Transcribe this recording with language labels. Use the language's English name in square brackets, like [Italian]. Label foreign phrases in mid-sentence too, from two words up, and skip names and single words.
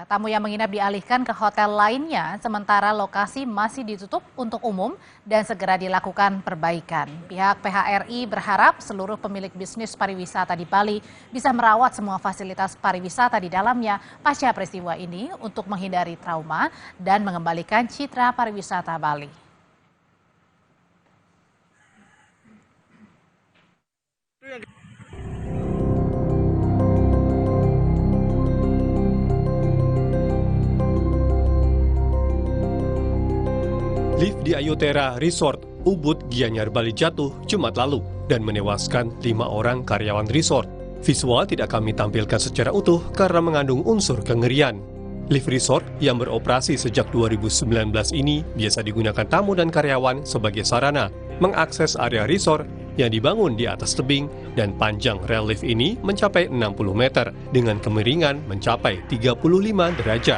[Indonesian] Tamu yang menginap dialihkan ke hotel lainnya, sementara lokasi masih ditutup untuk umum dan segera dilakukan perbaikan. Pihak PHRI berharap seluruh pemilik bisnis pariwisata di Bali bisa merawat semua fasilitas pariwisata di dalamnya pasca peristiwa ini untuk menghindari trauma dan mengembalikan citra pariwisata Bali. Lift di Ayutera Resort Ubud, Gianyar, Bali jatuh Jumat lalu dan menewaskan 5 orang karyawan resort. Visual tidak kami tampilkan secara utuh karena mengandung unsur kengerian. Lift resort yang beroperasi sejak 2019 ini biasa digunakan tamu dan karyawan sebagai sarana mengakses area resort yang dibangun di atas tebing dan panjang rel lift ini mencapai 60 meter dengan kemiringan mencapai 35 derajat.